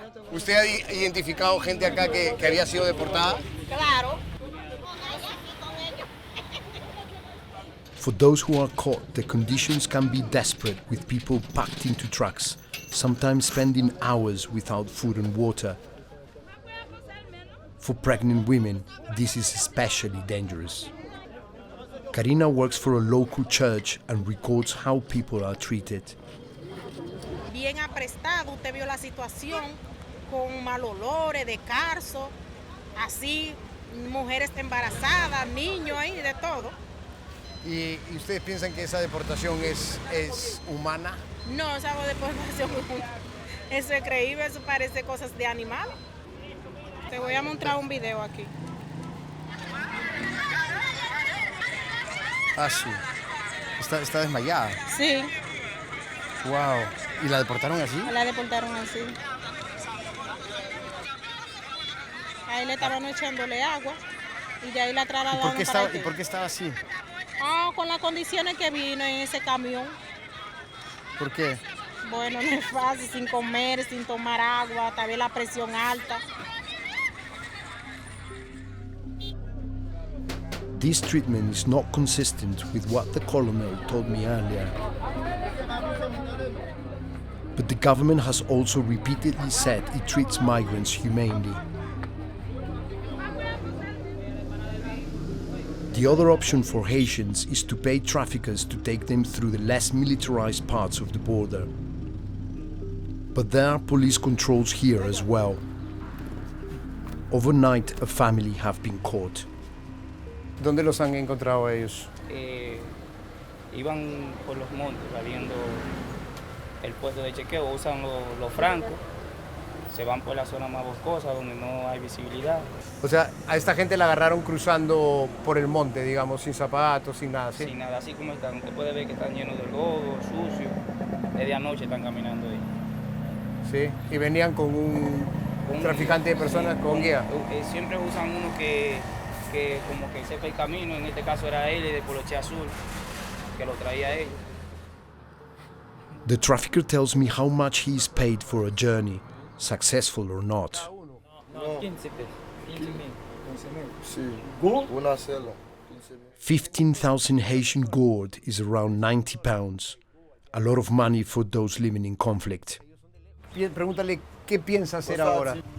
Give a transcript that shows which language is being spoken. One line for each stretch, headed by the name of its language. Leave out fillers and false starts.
Spanish: ¿Usted ha identificado gente acá que había sido deportada? Claro.
English: For those who are caught, the conditions can be desperate, with people packed into trucks, sometimes spending hours without food and water. For pregnant women, this is especially dangerous. Karina works for a local church and records how people are treated.
Spanish: Bien aprestado, usted vio la situación con mal olores, de carso, así, mujeres embarazadas, niños ahí, de todo. ¿Y ustedes piensan que esa deportación es humana? No, esa deportación eso es creíble, eso parece cosas de animal. Te voy a mostrar un video aquí. Ah, sí. Está desmayada. Sí. Wow. ¿Y la deportaron así? La deportaron así. Ahí le estaban echándole agua y de ahí la trasladaron para ¿Y por qué estaba así? Con las condiciones que vino en ese camión. ¿Por qué? Bueno, no es fácil, sin comer, sin tomar agua, también la presión alta.
English: This treatment is not consistent with what the colonel told me earlier. But the government has also repeatedly said it treats migrants humanely. The other option for Haitians is to pay traffickers to take them through the less militarized parts of the border. But there are police controls here as well. Overnight, a family have been caught.
Spanish: ¿Dónde los han encontrado ellos? Iban por los montes, saliendo el puesto de chequeo, usan los francos, se van por la zona más boscosa donde no hay visibilidad. O sea, a esta gente la agarraron cruzando por el monte, digamos, sin zapatos, sin nada, ¿sí? Sin nada, así como están. Usted puede ver que están llenos de lodo, sucios. Desde anoche están caminando ahí. Sí, y venían con un traficante de personas, sí, con guía. Siempre usan uno que como que sepa el camino, en este caso era él, de Poloche Azul, que lo traía a ellos.
English: The trafficker tells me how much he is paid for a journey, successful or not. 15,000 Haitian gourd is around £90, a lot of money for those living in conflict.
Spanish: Pregúntale qué piensa hacer ahora.